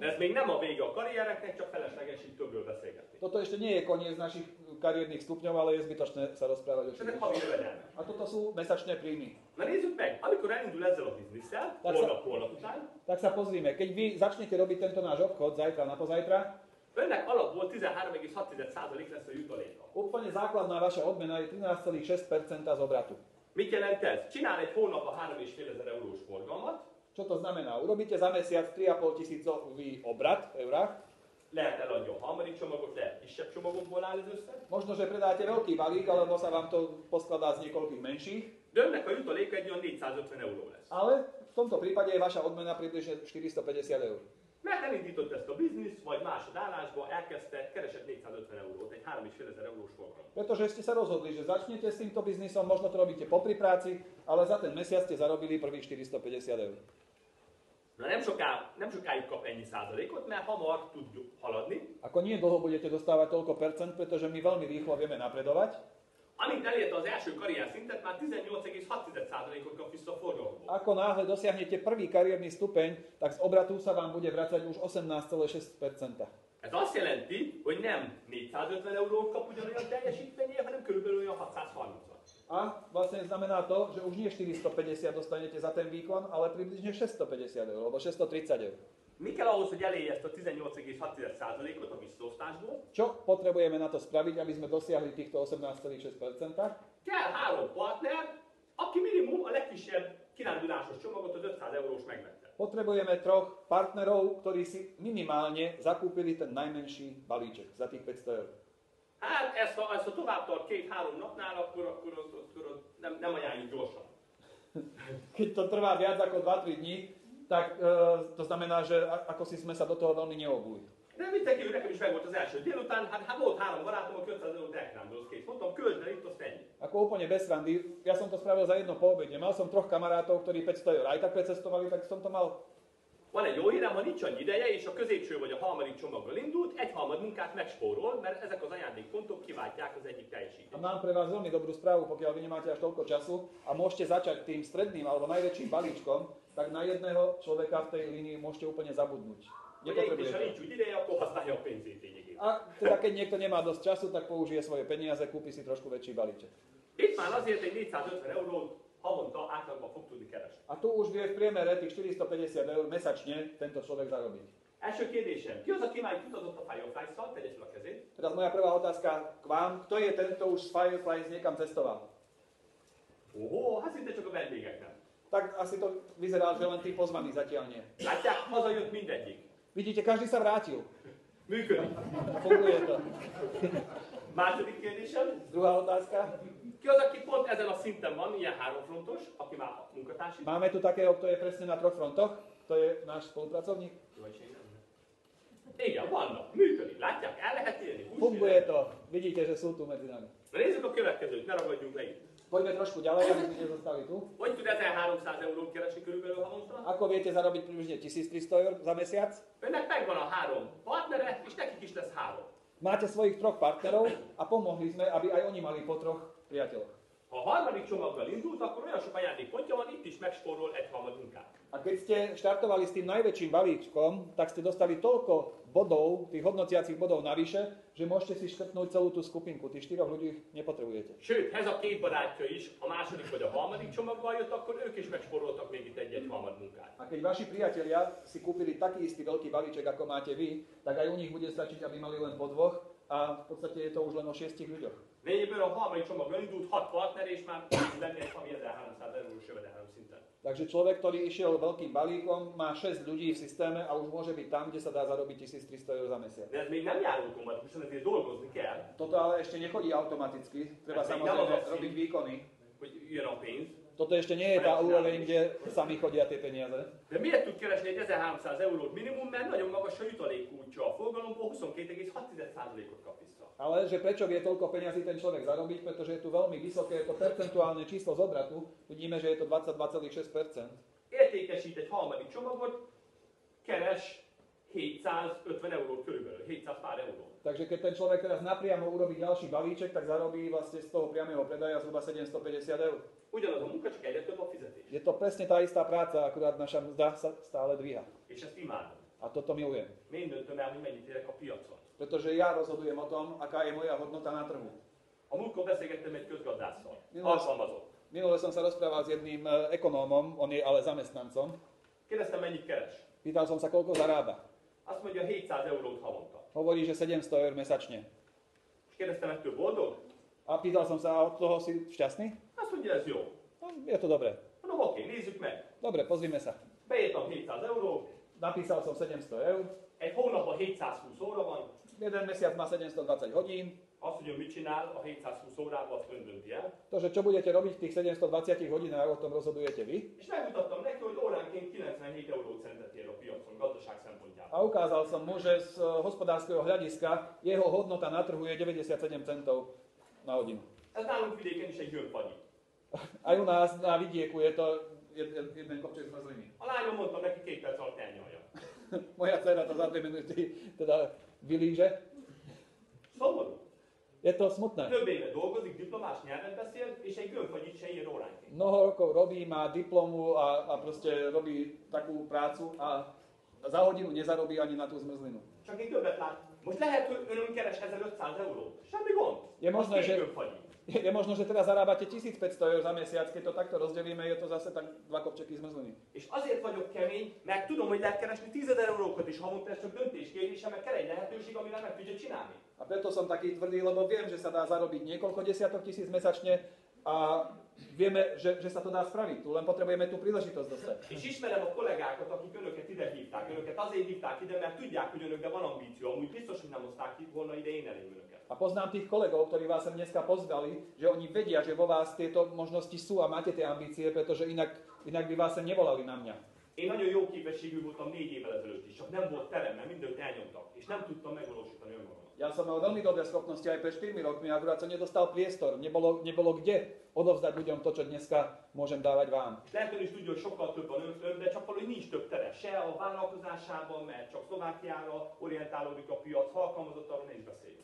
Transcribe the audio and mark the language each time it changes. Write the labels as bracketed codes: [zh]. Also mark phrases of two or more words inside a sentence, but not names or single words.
[hu] De ez még nem a vége a karriereknek, csak felesleges így többről beszélgetni. [sk] Toto ešte nie je koniec našich kariérnych stupňov, ale je zbytočné sa rozprávať o [hu] És ezek havi jövedelmek. [sk] A toto sú mesačné príjmy. [hu] Na nézzük meg, amikor elindul ezzel a bizniszel, holnap után, [sk] Tak sa pozrime, keď vy začnete robiť tento náš obchod zajtra na pozajtra, [hu] önnek alapból 13,6% lesz a jutaléka. [sk] úplne základná vaša odmena je 13,6% z obratu. [hu] Mit jelent ez? Csinál egy hónapban 3,5 eurós forgalmat, [sk] Čo to znamená? Urobíte za mesiac 3,5 tisícový obrat v eurách, [hu] lehet eladja a harmadik csomagot, lehet kisebb csomagokból áll az összeg, [sk] možno, že predáte veľký balík, alebo sa vám to poskladá z niekoľkých menších, [hu] de önnek a jutaléka egy olyan 450 euró lesz. [sk] ale v tomto prípade je vaša odmena približne 450 eur. [hu] Mert elindított ezt a bizniszt, vagy másodállásba, elkezdte, keresett 450 eurót, egy 3,5 eurós forgalmat. [sk] Pretože ste sa rozhodli, že začnete s týmto biznisom, možno to robíte popri práci, ale za ten mesiac ste zarobili prvých 450 eur. [hu] Na nem sokáig kap ennyi százalékot, mert hamar tud haladni. [sk] Ako nie dlho budete dostávať toľko percent, pretože my veľmi rýchlo vieme napredovať. [hu] Amint elérte az első karrier szintet, már 18,6%-ot kap vissza a forgalomból. [sk] Ako náhle dosiahnete prvý kariérny stupeň, tak z obratu sa vám bude vracať už 18,6%. [hu] Ez azt jelenti, hogy nem 450 eurót kap ugyanolyan teljesítményért, hanem körülbelül olyan 630-at. [sk] A vlastne znamená to, že už nie 450 dostanete za ten výkon, ale približne 650 eur, alebo 630 eur. [hu] Mi kell ahhoz, hogy elérje ezt a 18,6%-ot a visszaosztásból? [sk] Čo potrebujeme na to spraviť, aby sme dosiahli týchto 18,6%? [hu] Kell 3 partner, aki minimum a legkisebb kirándulásos csomagot, az 500 eurós megvette. [sk] Potrebujeme 3 partnerov, ktorí si minimálne zakúpili ten najmenší balíček za tých 500 eur. [hu] Hát ezt ha tovább tart 2-3 napnál, akkor nem ajánljuk gyorsan. [sk] Keď to trvá viac ako 2-3 dní, tak to znamená, že ako si sme sa do toho veľmi neobuli. [hu] De mit tekintjük, nekem is megvolt az első délután, hát volt 3 barátom, aki 500 eurót elkrándolsz kész. Mondtam, költsd el itt, azt ennyi. [sk] Ako úplne bez randy, ja som to spravil za jedno po obede. Mal som 3 kamarátov, ktorí 500 eur aj tak precestovali, tak som to mal. [hu] Van egy jó hírem, ha nincs annyi ideje, és a középső vagy a harmadik csomaggal indult, egy harmad munkát megspórol, mert ezek az ajándékpontok kiváltják az egyik [sk] A [hu] teljesítményt. [sk] mám pre vás veľmi dobrú správu, pokiaľ vy nemáte až toľko času a môžete začať tým stredným alebo najväčším balíčkom, tak na jedného človeka v tej línii môžete úplne zabudnúť. [hu] Ugye itt is, ha nincs úgy ideje, akkor használja a pénzét lényegében. [sk] A teda keď niekto nemá dosť času, tak použije svoje peniaze, kúpi si trošku väčší balíček. [hu] Itt már azért egy 450 eurót havonta átlagban fog tudni keresni. [sk] A tu už vie v priemere tých 450 eur mesačne tento človek zarobiť. [hu] Első kérdésem, ki az, aki már utazott a Fireflies-szal? Tegye fel a kezét. [sk] Teraz moja prvá otázka k vám. Kto je tento už z Fireflies niekam cestoval? [hu] Ó, hát szinte csak a vendégek nem. [sk] Tak asi to vyzerá, že len tí pozvaní zatiaľ nie. [hu] Látják, hazajött mindegyik. [sk] Vidíte, každý sa vrátil. [hu] Működik. [sk] Funguje to. [hu] Második kérdésem, [sk] Druhá otázka. [hu] ki az, aki pont ezen a szinten van, ilyen 3 frontos, aki már munkatársi? [sk] Máme tu takého, kto je presne na 3 frontoch. To je náš spolupracovník. [hu] Igen, vannak, működik. Látják, el lehet élni. [sk] Funguje to. Vidíte, že sú tu medzi nami. [hu] Na nézzük a következőt, ne ragadjunk le itt. [sk] Poďme trošku ďalej, aby sme nezostali tu. [hu] Hogy tud 1300 eurót keresni körülbelül havonta? [sk] Ako viete zarobiť približne 1300 eur za mesiac? [hu] Önnek megvan a 3 partnere, és nekik is lesz 3. [sk] Máte svojich 3 partnerov a pomohli sme, aby aj oni mali po 3 priateľoch. [hu] Ha a harmadik csomaggal indult, akkor olyan sok ajándékpontja van, itt is megspórol egy harmad munkát. [sk] A keď ste štartovali s tým najväčším balíčkom, tak ste dostali toľko bodov, tých hodnociacich bodov navyše, že môžete si škrtnúť celú tú skupinku. Tých 4 ľudí nepotrebujete. [hu] Sőt, ez a 2 barátja is, a második vagy a harmadik csomaggal jött, akkor ők is megspóroltak még itt egy harmad munkát. [sk] A keď vaši priatelia si kúpili taký istý veľký balíček, ako máte vy, tak aj u nich bude stačiť, aby mali len po 2 a v podstate je to už len o 6 ľuďoch. [hu] Lényegében a harmadik csomaggal indult 6 partner, és már lenne egy havi 1300 eurós jövedelem szinten. [sk] Takže človek, ktorý išiel veľkým balíkom, má 6 ľudí v systéme a už môže byť tam, kde sa dá zarobiť 1300 eur za mesiac. [hu] De ez még nem jár automatikusan, ezért dolgozni kell, [sk] Toto ale ešte nechodí automaticky, treba samozrejme robiť výkony. [hu] hogy jön a pénz. [sk] Toto ešte nie je tá úroveň, kde sami chodia tie peniaze. [hu] De miért tud keresni egy 1300 eurót minimum, mert nagyon magas a jutalékútja. A forgalomból 22,6%-ot kap vissza. [sk] Ale že prečo vie toľko peňazí ten človek zarobiť, pretože je tu veľmi vysoké to percentuálne číslo z obratu. Vidíme, že je to 22,6%. [hu] értékesít egy harmadik csomagot, keres 750 eurót körülbelül, 700 pár euró. [sk] Takže keď ten človek teraz napriamo urobí ďalší balíček, tak zarobí vlastne z toho priamého predaja zhruba 750 eur. [hu] Ugyanaz a munka, csak egyre több a fizetés. [sk] Je to presne tá istá práca, akurát naša mzda sa stále dvíha. [hu] És ezt imádom. [sk] A toto milujem. [hu] Én döntöm el, hogy mennyit érek a piacon. [sk] Pretože ja rozhodujem o tom, aká je moja hodnota na trhu. [hu] A múltkor beszélgettem egy közgazdásszal, alkalmazott. [sk] Minule som sa rozprával s jedným ekonómom, on je ale zamestnancom. [hu] Kérdeztem, mennyit keres. [sk] Pýtal som sa, koľko zarába. [hu] Azt mondja, 700 eurót havonta. [sk] Hovorí, že 700 eur mesačne. [hu] És kérdeztem, ettől boldog? [sk] A pýtal som sa, a od toho si šťastný? [hu] Azt mondja, ez jó. [sk] No, je to dobré. [hu] Mondom, oké, nézzük meg. [sk] Dobre, pozrime sa. [hu] Beírtam 700 euró, [sk] Napísal som 700 eur. [hu] egy hónapban 720 óra van. [sk] Jeden mesiac má 720 hodín. [hu] Azt, hogy ön mit csinál a 720 órában, azt ön dönti el. [sk] To, že čo budete robiť v tých 720 hodinách, o tom rozhodujete vy. [hu] És megmutattam neki, hogy óránként 97 eurócentet ér a piacon, gazdaság szempontjából. [sk] A ukázal som mu, že z hospodárskeho hľadiska jeho hodnota na trhu je 97 centov na hodinu. [hu] Ez nálunk vidéken is egy gyönfagyi. [sk] Aj u nás na vidieku je to jeden kopček zmrzliny. [hu] A lányom mondtam neki 2 perc alatt elnyalja. [sk] Moja dcera to za 2 minúty teda vylíže. [hu] Szomorú. [sk] Je to smutné. [hu] Több éve dolgozik, diplomás nyelvet beszél, és egy gyönfagyit se ír óránként. [sk] Mnoho rokov robí, má diplomu a proste robí takú prácu a za hodinu nezarobí ani na tú zmrzlinu. [hu] Csak én többet lát. Most lehet, hogy önön keres 1500 eurót. Semmi gond. [sk] Je možné, [hu] Az két [sk] že- [hu] gyönfagyi. [sk] Je možno, že teraz zarábate 1500 eur za mesiac, keď to takto rozdelíme, je to zase tak 2 kopčeky zmrzliny. [hu] És azért vagyok kemény, mert tudom, hogy lehet keresni 10 000 eurókat is havonta, ez csak döntéskérdése, mert kell egy lehetőség, amivel meg tudja csinálni. [sk] A preto som taký tvrdý, lebo viem, že sa dá zarobiť niekoľko desiatok tisíc mesačne a vieme, že sa to dá spraviť. Tu len potrebujeme tú príležitosť dostať. [hu] És ismerem a kollégákat, akik önöket ide hívták. Önöket azért hívták ide, mert tudják, hogy önökben van ambíció. Amúgy biztos, hogy nem hozták volna ide én elém önöket. [sk] A poznám tých kolegov, ktorí vás sem dneska pozvali, že oni vedia, že vo vás tieto možnosti sú a máte tie ambície, pretože inak by vás sem nevolali na mňa. [hu] Én nagyon jó képességű voltam 4 évvel ezelőtt is, csak nem volt terem, mert mindent elnyomtak, és nem tudtam megvalósítani önmagamat. [sk] Ja som mal veľmi dobré schopnosti aj pred 4 rokmi, akurát som nedostal priestor, nebolo kde odovzdať ľuďom to, čo dneska môžem dávať vám. [hu] És lehet ön is tudja, hogy sokkal több van ön, de csak valahogy nincs több tere. Se a vállalkozásában, mert csak Szlovákiára orientálódik a piac, ha alkalmazott, arról ne is beszéljünk.